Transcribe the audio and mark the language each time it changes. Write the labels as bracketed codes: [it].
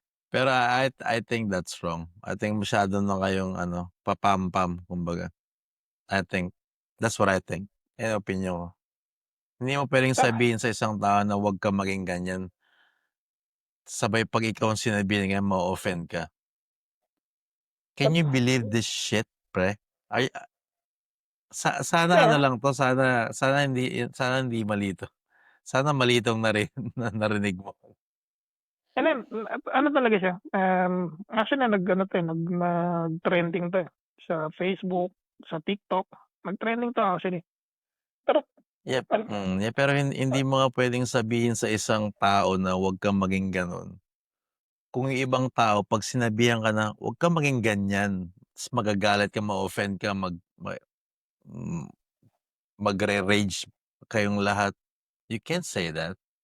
[en] Pero I think that's wrong. I think [tl] masyado na kayong papampam, kumbaga. [en] I think, that's what I think. [tl] Yan opinion ko. Hindi mo pwedeng sabihin sa isang tao na huwag ka maging ganyan. Sabay pag ikaw ang sinabihan niya, ma-offend ka. [en] Can you believe this shit, pre? [tl] Sana [en] Yeah. [tl] lang to, sana hindi malito. Sana malitong narinig mo. And then, ano talaga siya? Actually, nag-trending to eh. Sa Facebook, sa TikTok. Nag-trending to actually. Pero, [en] Yep. [tl] Pero hindi mo nga pwedeng sabihin sa isang tao na huwag kang maging ganon. Kung yung ibang tao, pag sinabihan ka na, huwag kang maging ganyan, tas magagalit ka, ma-offend ka, magre-rage kayong lahat. [en] You can't say that.